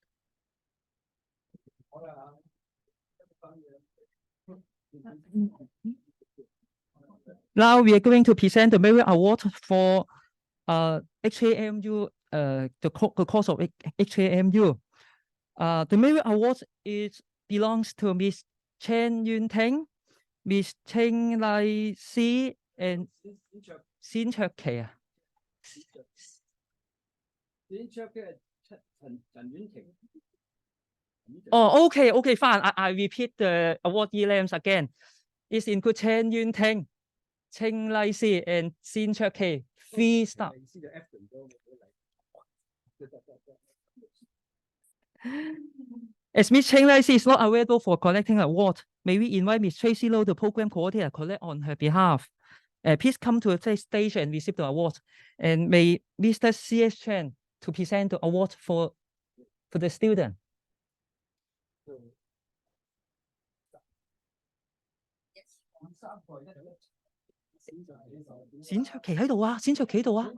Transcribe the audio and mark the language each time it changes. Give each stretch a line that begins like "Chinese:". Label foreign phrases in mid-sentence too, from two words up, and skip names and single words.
English: Now we are going to present the Merit Award for HAMU, the course of HAMU. The Merit Award belongs to Miss Chen Yun Teng, Miss Cheng Lai Si, and Xin Chok Kei. Oh, okay, fine. I repeat the awardee names again. It's include Chen Yun Teng, Cheng Lai Si, and Xin Chok Kei. 3 stars. As Ms. Cheng Lai Si is not available for collecting an award, may we invite Ms. Tracy Low, the program coordinator, collect on her behalf. Please come to the stage and receive the award. And may Mr. C.S. Chen to present the award for the student.
Cantonese: 冼卓琪喺度啊，冼卓琪喺度啊，